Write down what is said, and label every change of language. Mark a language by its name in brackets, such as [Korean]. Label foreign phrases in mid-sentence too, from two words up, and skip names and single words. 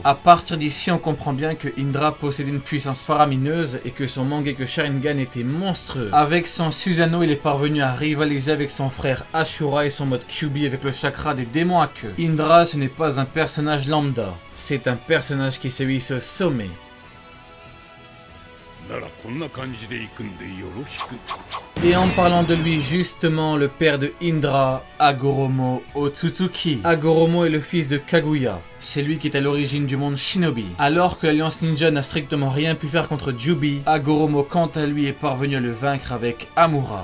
[French] À partir d'ici, on comprend bien que Indra possédait une puissance faramineuse et que son Mangekyo Sharingan était monstrueux. monstrueux. Avec son Susanoo, il est parvenu à rivaliser avec son frère Ashura et son mode Kyuubi avec le chakra des démons à queue. Indra, ce n'est pas un personnage lambda, c'est un personnage qui se hisse au sommet. [Japanese] ならこんな感じで行くんでよろしく。 [French] Et en parlant de lui justement, le père de Indra, Hagoromo Otsutsuki. Hagoromo est le fils de Kaguya, c'est lui qui est à l'origine du monde Shinobi. Alors que l'Alliance Ninja n'a strictement rien pu faire contre Jubi, Hagoromo quant à lui est parvenu à le vaincre avec Amura.